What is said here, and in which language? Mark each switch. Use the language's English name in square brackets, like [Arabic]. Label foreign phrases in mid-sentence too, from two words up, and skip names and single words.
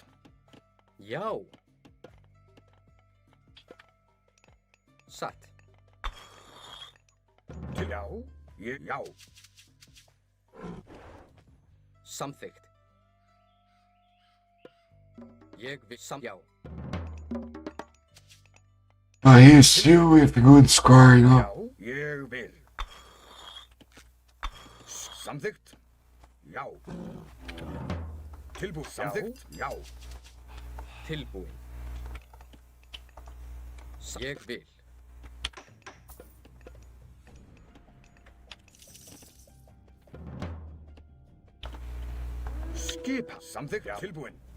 [Icelandic] Já. Satt. Til, já, ég, já. Samþykkt. Ég vil já. [English] He's still with a good score, you know. [Icelandic] Já, ég vil. Samþykkt, já. Tilbúið, samþykkt, já. Tilbúin. Ég vil. Skipa, samþykkt, já. Tilbúin.